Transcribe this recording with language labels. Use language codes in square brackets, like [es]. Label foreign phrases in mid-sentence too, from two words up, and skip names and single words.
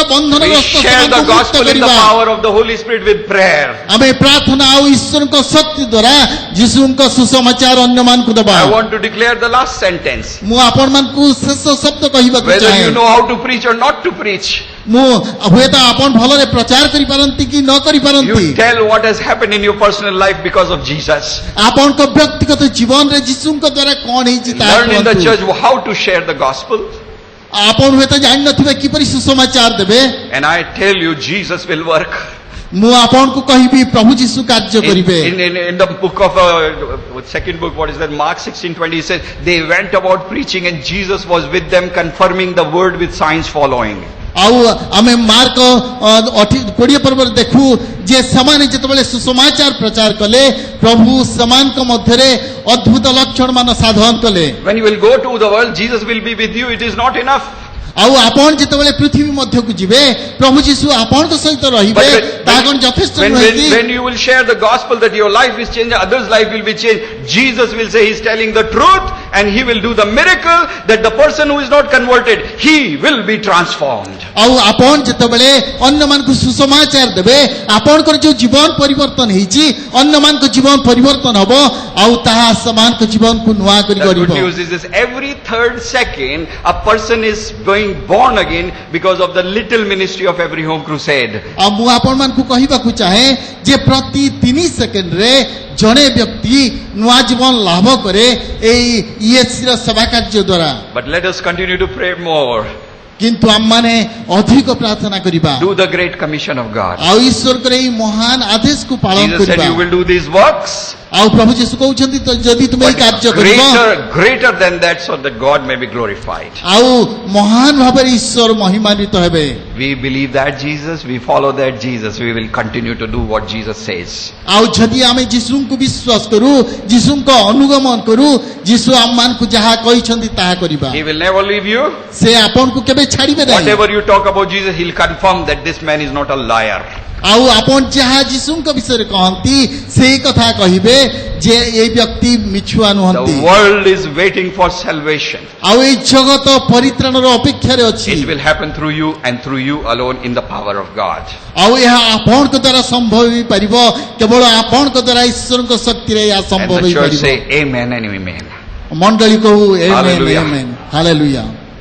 [en] We [or] ବନ୍ଧନଗ୍ରସ୍ତ [en] share the [or] ସେମାନଙ୍କୁ ମୁକ୍ତ [en] gospel in the [or] କରିବା। [en] power of the Holy Spirit with prayer. [or] ଆମେ ପ୍ରାର୍ଥନା ଆଉ ଈଶ୍ୱରଙ୍କ ଶକ୍ତି ଦ୍ୱାରା ଯୀଶୁଙ୍କ ସୁସମାଚାର ଅନ୍ୟମାନଙ୍କୁ ଦେବା। [en] I want to declare the last sentence. [or] ମୁଁ ଆପଣମାନଙ୍କୁ ଶେଷ ଶବ୍ଦ କହିବାକୁ [en] Whether [or] ଚାହେଁ। [en] you know how to preach or not to preach, [or] ମୁଁ ହୁଏତ ଆପଣ ଭଲରେ ପ୍ରଚାର କରିପାରନ୍ତି କି ନ କରିପାରନ୍ତି, [en] you tell what has happened in your personal life because of Jesus. [or] ଆପଣଙ୍କ ବ୍ୟକ୍ତିଗତ ଜୀବନରେ ଯୀଶୁଙ୍କ ଦ୍ୱାରା କଣ ହେଇଛି ତାହା [en] Learn in the [or] କୁହନ୍ତୁ। [en] church how to share the gospel. [or] ଆପଣ ହୁଏତ ଜାଣିନଥିବେ କିପରି ସୁସମାଚାର ଦେବେ। [en] And I tell you, Jesus will work. [or] ମୁଁ ଆପଣଙ୍କୁ କହିବି ପ୍ରଭୁ ଯୀଶୁ କାର୍ଯ୍ୟ କରିବେ। [en] In the book of second book, what is that? Mark 16:20 says they went about preaching and Jesus was with them, confirming the word with signs following. [or] ଆଉ ଆମେ ମାର୍କ 20 ପର୍ବରେ ଦେଖୁ ଯେ ସେମାନେ ଯେତେବେଳେ ସୁସମାଚାର ପ୍ରଚାର କଲେ, ପ୍ରଭୁ ସେମାନଙ୍କ ମଧ୍ୟରେ ଅଦ୍ଭୁତ ଲକ୍ଷଣ ମାନ ସାଧନ କଲେ। [en] When you will go to the world, Jesus will be with you. It is not enough. [or] ଆଉ ଆପଣ ଯେତେବେଳେ ପୃଥିବୀ ମଧ୍ୟକୁ ଯିବେ, ପ୍ରଭୁ ଯୀଶୁ ଆପଣଙ୍କ ସହିତ ରହିବେ, ତାହା କଣ ଯଥେଷ୍ଟ ନୁହେଁ କି? [en] when you will share the gospel that your life is changed, others' life will be changed, Jesus will say he's telling the truth and he will do the miracle that the person who is not converted, he will be transformed. [or] ଆଉ ଆପଣ ଯେତେବେଳେ ଅନ୍ୟମାନଙ୍କୁ ସୁସମାଚାର ଦେବେ, ଆପଣଙ୍କର ଯୋଉ ଜୀବନ ପରିବର୍ତ୍ତନ ହେଇଛି, ଅନ୍ୟମାନଙ୍କ ଜୀବନ ପରିବର୍ତ୍ତନ ହବ, ଆଉ ତାହା ସେମାନଙ୍କ ଜୀବନକୁ ନୂଆ କରି [en] The good [or] ଗଢିବ। [en] news is this: every third second, a person is going born again because of the little ministry of Every Home Crusade. [or] ଆଉ ମୁଁ ଆପଣମାନଙ୍କୁ କହିବାକୁ ଚାହେଁ ଯେ ପ୍ରତି 3 ସେକେଣ୍ଡରେ ଜଣେ ବ୍ୟକ୍ତି ନୂଆ ଜୀବନ ଲାଭ କରେ ଏଇ ଇଏସିର ସେବା କାର୍ଯ୍ୟ ଦ୍ୱାରା। [en] But let us continue to pray more. [or] କିନ୍ତୁ ଆମମାନେ ଅଧିକ ପ୍ରାର୍ଥନା କରିବା, [en] Do the great commission of God. [or] ଆଉ ଈଶ୍ୱରଙ୍କର ଏଇ ମହାନ ଆଦେଶକୁ ପାଳନ [en] Jesus said, [or] କରିବା। [en] you will do these works. [or] ଆଉ ପ୍ରଭୁ ଯୀଶୁ କହୁଛନ୍ତି ତ ଯଦି ତୁମେ ଏଇ [en] But [or] କାର୍ଯ୍ୟ କରିବ, [en] greater than that, so that God may be glorified. [or] ଆଉ ମହାନ ଭାବରେ ଈଶ୍ୱର ମହିମାନ୍ୱିତ ହେବେ। [en] We believe that Jesus, we follow that Jesus, we will continue to do what Jesus says. [or] ଆଉ ଯଦି ଆମେ ଯୀଶୁଙ୍କୁ ବିଶ୍ୱାସ କରୁ, ଯୀଶୁଙ୍କ ଅନୁଗମନ କରୁ, ଯୀଶୁ ଆମମାନଙ୍କୁ ଯାହା କହିଛନ୍ତି ତାହା କରିବା। [en] He will never leave you. [or] ସେ ଆପଣଙ୍କୁ କେବେ ଛାଡ଼ିବେ ନାହିଁ। [en] Whatever you talk about Jesus, he'll confirm that this man is not a liar. [or] ଆଉ ଆପଣ ଯାହା ଯୀଶୁଙ୍କ ବିଷୟରେ କହନ୍ତି ସେଇ କଥା କହିବେ ଯେ ଏଇ ବ୍ୟକ୍ତି ମିଛୁଆ ନୁହନ୍ତି। [en] The world is waiting for salvation. [or] ଆଉ ଏଇ ଜଗତ ପରିତ୍ରାଣର ଅପେକ୍ଷାରେ ଅଛି। [en] It will happen through you and through you alone in the power of God. [or] ଆଉ ଏହା ଆପଣଙ୍କ ଦ୍ୱାରା ସମ୍ଭବ ହୋଇପାରିବ, କେବଳ ଆପଣଙ୍କ ଦ୍ୱାରା ଈଶ୍ୱରଙ୍କ ଶକ୍ତିରେ ଏହା [en] And [or] ସମ୍ଭବ [en] the church [or] ହୋଇପାରିବ। [en] say amen and amen. [or] ମଣ୍ଡଳୀ କହୁ ଆମେନ୍ [en] Hallelujah. [or] ଆମେନ୍ ହାଲେଲୁୟା।